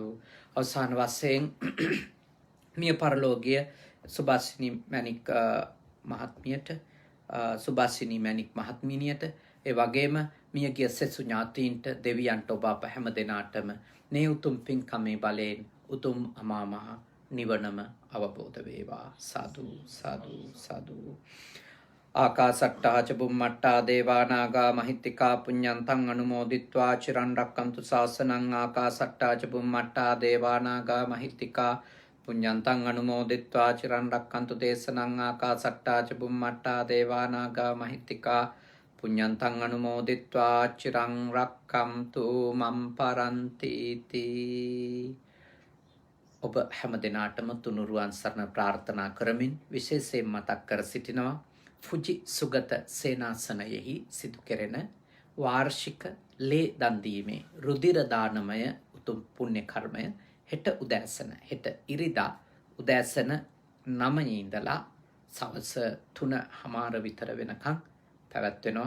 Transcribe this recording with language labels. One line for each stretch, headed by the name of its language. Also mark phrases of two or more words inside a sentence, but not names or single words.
Sinhala: අවසාන වශයෙන් මිය පරලෝකීය සුභාසිනී මැණික් මහත්මියට, සුභාසිනී මැණික් මහත්මිනියට, ඒ වගේම මියගිය සෙසු ඥාතීන්ට, දෙවියන්ට, ඔබ අප හැම දෙනාටම මේ උතුම් පින්කමේ බලයෙන් උතුම් අමා මහ නිවනම අවබෝධ වේවා. සාදු සාදු සාදු.
Pali: ආකාසට්ටා ච බුම්මට්ටා දේවා නාග මහිත්‍තිකා පුඤ්ඤන්තං අනුමෝදිත්වා චිරන් රැක්කන්තු ශාසනං. ආකාසට්ටා ච බුම්මට්ටා දේවා නාග මහිත්‍තිකා පුඤ්ඤන්තං අනුමෝදිත්වා චිරන් රැක්කන්තු දේශනං. ආකාසට්ටා ච බුම්මට්ටා දේවා නාග මහිත්‍තිකා පුඤ්ඤන්තං අනුමෝදිත්වා චිරං රක්ඛන්තු මම් පරන්ති තී.
Sinhala: ඔබ හැම දිනාටම තුනුරුවන් සරණ ප්‍රාර්ථනා කරමින් විශේෂයෙන් මතක් කර සිටිනවා ෆුජි සුගත සේනාසනයෙහි සිදු කෙරෙන වාර්ෂික ලේ දන් දීමේ රුධිර දානමය උතුම් පුණ්‍ය කර්මය හෙට උදෑසන, හෙට ඉරිදා උදෑසන 9 ඉඳලා සවස් 3:00 විතර වෙනකන් පැවැත්වෙනවා.